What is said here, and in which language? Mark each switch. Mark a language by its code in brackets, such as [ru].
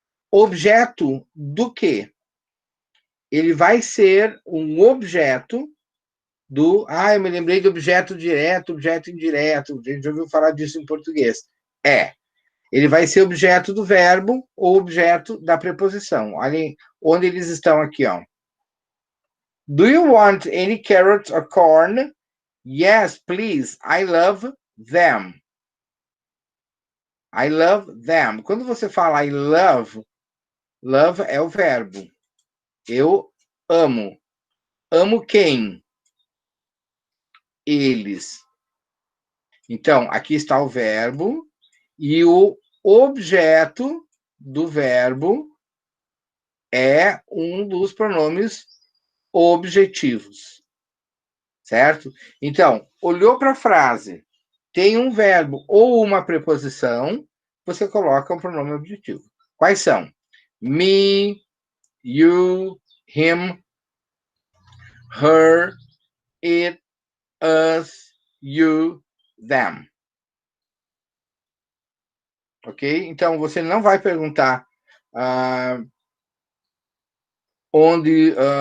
[pt] Objeto do quê? Ele vai ser um objeto do... eu me lembrei de objeto direto, objeto indireto. A gente já ouviu falar disso em português. Ele vai ser objeto do verbo ou objeto da preposição. Olha onde eles estão aqui, ó. [en] Do you want any carrots or corn? Yes, please. I love them. I love them. [pt] Quando você fala [en] I love, [pt] love é o verbo. Eu amo. Amo quem? Eles. Então, aqui está o verbo e o objeto do verbo é um dos pronomes objetivos, certo? Então, olhou para a frase, tem um verbo ou uma preposição, você coloca um pronome objetivo. Quais são? [en] Me, you, him, her, it, us, you, them. Ok? [pt] Então, você não vai perguntar onde...